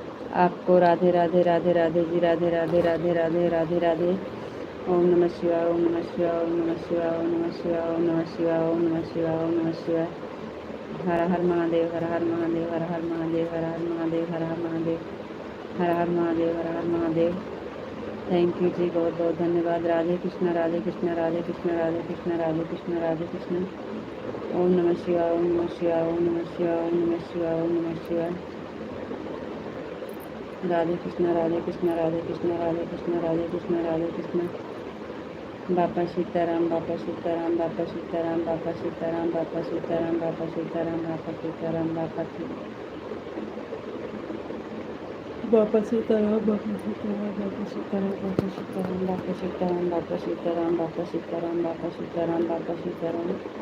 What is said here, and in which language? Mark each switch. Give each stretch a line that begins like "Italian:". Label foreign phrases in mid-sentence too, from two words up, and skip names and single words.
Hindi: आपको राधे राधे राधे राधे जी, राधे राधे राधे राधे राधे राधे।
Sanskrit: ओम नमः शिवाय, ओम नमः शिवाय, ओम नमः शिवाय, ओम नमः शिवाय, ओम नमः शिवाय, ओम नमः शिवाय, ओम नमः शिवाय।
Hindi: हर हर महादेव, हर हर महादेव, हर हर महादेव, हर हर महादेव, हर हर महादेव, हर हर महादेव, हर हर महादेव।
English: thank you
Hindi: जी, बहुत बहुत धन्यवाद। राधे कृष्ण, राधे कृष्ण, राधे कृष्ण, राधे कृष्ण, राधे कृष्ण, राधे कृष्ण।
Sanskrit: ओम नमः शिवाय, ओम नमः शिवाय, ओम नमः शिवाय, ओम नमः शिवाय, ओम नमः शिवाय।
Hindi: राधे कृष्ण, राधे कृष्ण, राधे कृष्ण, राधे कृष्ण, राधे कृष्ण, राधे कृष्ण। बापा सीताराम, बापा सीताराम, बापा सीताराम, बापा सीताराम, बापा सीताराम, बापा सीताराम, बापा सीताराम, बापा सीताराम, बापा सीताराम, बापा सीताराम, बापा सीताराम, बापा सीताराम, बापा सीताराम, बापा सीताराम, बापा सीताराम, बापा सीताराम।